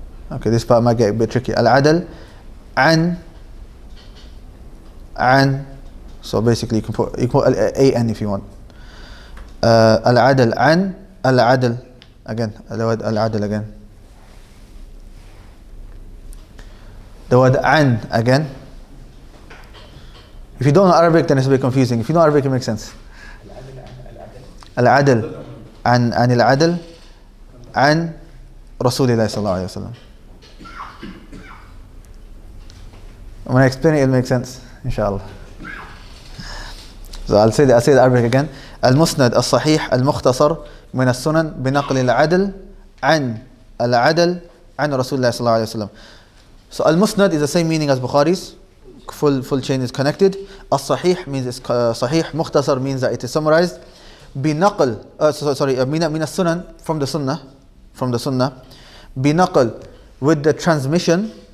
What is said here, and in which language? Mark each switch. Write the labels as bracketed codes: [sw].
[en] Okay, this part might get a bit tricky. [ar] العدل عن. [en] So basically you can put an if you want. [ar] العدل عن العدل again. [en] The word العدل again. The word عن again. If you don't know Arabic, then it's a bit confusing. If you know Arabic, it makes sense. [ar] العدل عن العدل عن رسول الله صلى الله عليه وسلم. [en] When I explain it, it'll make sense, inshallah. So I'll say the Arabic again. [ar] المسند الصحيح المختصر من السنن بنقل العدل عن العدل عن رسول الله صلى الله عليه وسلم. [en] So al-musnad is the same meaning as Bukhari's. Full chain is connected. As-sahih means it's sahih. Mukhtasar means that it is summarized. Binaql, min as-sunan, from the sunnah. Binaql, with the transmission.